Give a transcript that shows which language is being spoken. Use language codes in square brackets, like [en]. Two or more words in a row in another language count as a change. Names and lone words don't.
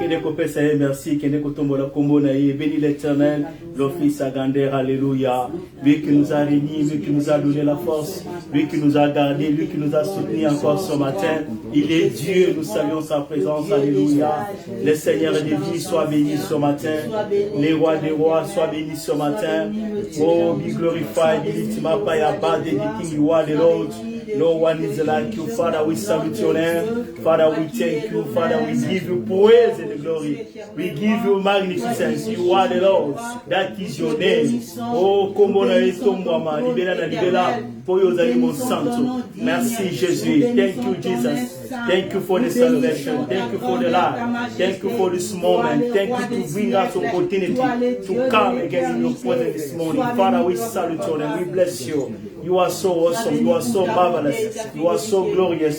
[fr] Que Père Seigneur, merci, que nous bénis l'Éternel, le Fils Agander, alléluia. Lui qui nous a réunis, lui qui nous a donné la force, lui qui nous a gardés, lui qui nous a soutenus encore ce matin. Il est Dieu, nous saluons sa présence, alléluia. Le Seigneur des vies soit béni ce matin. Les rois des rois soient bénis ce matin. [en] Oh, be glorified, be lifted up by our body, the King, you are the Lord. No one is like you, Father. We salute your name, Father. We thank you, Father. We give you praise and glory. We give you magnificence. You are the Lord. That is your name. [ln] Oh, como na etomwama, libera na libera, poyo zalimo santo. [fr] Merci Jésus. [en] Thank you, Jesus. Thank you for the salvation. Thank you for the life. Thank you for this moment. Thank you to bring us opportunity to come again in your presence this morning. Father, we salute you and we bless you. You are so awesome. You are so marvelous. You are so glorious.